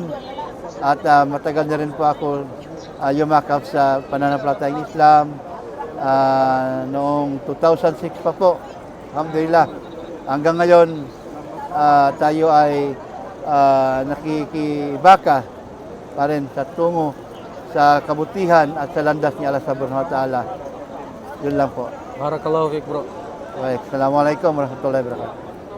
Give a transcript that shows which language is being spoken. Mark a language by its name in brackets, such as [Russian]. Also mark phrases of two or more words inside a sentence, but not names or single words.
[Filipino] At matagal na rin po ako yumakap sa pananampalatayang Islam. Noong 2006 pa po, alhamdulillah. Hanggang ngayon, tayo ay nakikibaka pa rin sa tungo sa kabutihan at sa landas ni Allah [Arabic] سبحانه وتعالى. [Filipino] Yun lang po. [Arabic] بارك الله فيك bro. السلام عليكم ورحمة الله وبركاته.